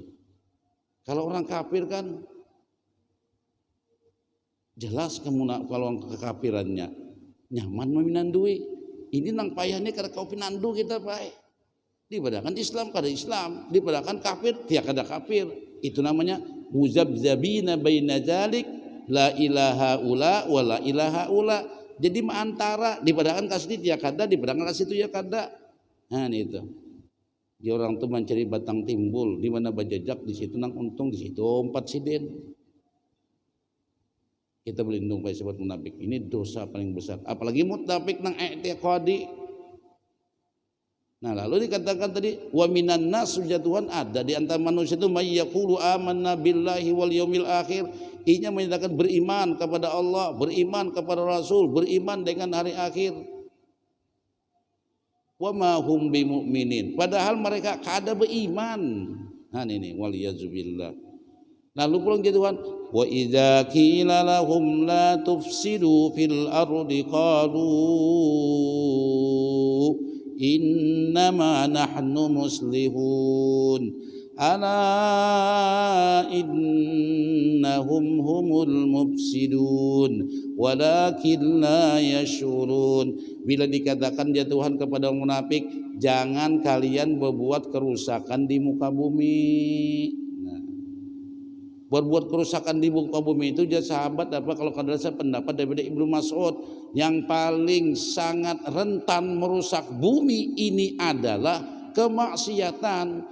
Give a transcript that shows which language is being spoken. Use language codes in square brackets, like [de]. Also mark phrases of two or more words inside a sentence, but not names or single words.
[bjn] Kalau orang kafir kan jelas kalau kekafirannya nyaman meminandui. Ini nang payahnya karena kau pinandu kita baik. Dibadakan Islam kada Islam, dibadakan kafir tiada kafir. Itu namanya [ar] مذبذبين بين ذلك, لا إلى هؤلاء ولا إلى هؤلاء. [bjn] Jadi antara dibadakan kasih dia kada, dibadakan kasih itu ya kada. Nah itu. Dia orang tuh mencari batang timbul, di mana bajajak di situ nang untung, di situ 4 siden. [id] Kita berlindung pada sifat munafik. Ini dosa paling besar. [bjn] Apalagi munafik nang i'tiqadi. Nah, lalu dikatakan tadi [ar] ومن الناس [bjn] Tuhan ada di antara manusia itu [ar] من يقول آمنا بالله واليوم الآخر. [id] Ianya menyatakan beriman kepada Allah, beriman kepada Rasul, beriman dengan hari akhir. [ar] وما هم بمؤمنين. [bjn] Padahal mereka kada beriman. Nah ini waliyazubillah. Lalu pulang ke Tuhan, [ar] وإذا قيل لهم لا تفسدوا في الأرض قالوا إنما نحن مصلحون. ألا إنهم هم المفسدون ولكن لا يشعرون. [id] Bila dikatakan ya Tuhan kepada orang munafik, jangan kalian berbuat kerusakan di muka bumi. Nah, berbuat kerusakan di muka bumi itu ya sahabat apa kalau kadang saya pendapat daripada Ibnu Mas'ud, yang paling sangat rentan merusak bumi ini adalah kemaksiatan.